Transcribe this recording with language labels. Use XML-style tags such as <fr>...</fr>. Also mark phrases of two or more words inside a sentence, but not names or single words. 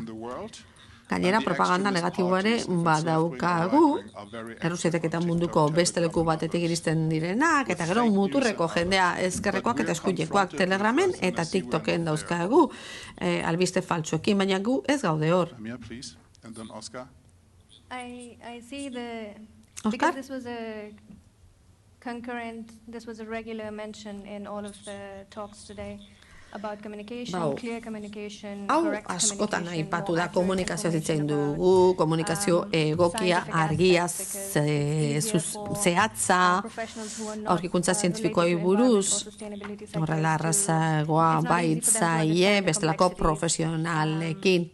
<eu>Gainera, propaganda negatiboa ere badaukagu, errusietek eta munduko beste leku batetik iristen direnak, eta gero muturreko jendea ezkerrekoak eta eskuinekoak Telegramen eta TikToken dauzkagu albiste faltsuekin, baina gu ez gaude hor. Oskar?</eu> <en>This was a regular mention in all of the talks today about communication, clear communication, correct communication.</en> <eu>Askotan aipatu da komunikazio zitzen dugu, komunikazio egokia, argia, zehatza, aurkikuntza zientifikoei buruz, horrela arrazagoa baitzaie, bestelako profesionalekin.</eu>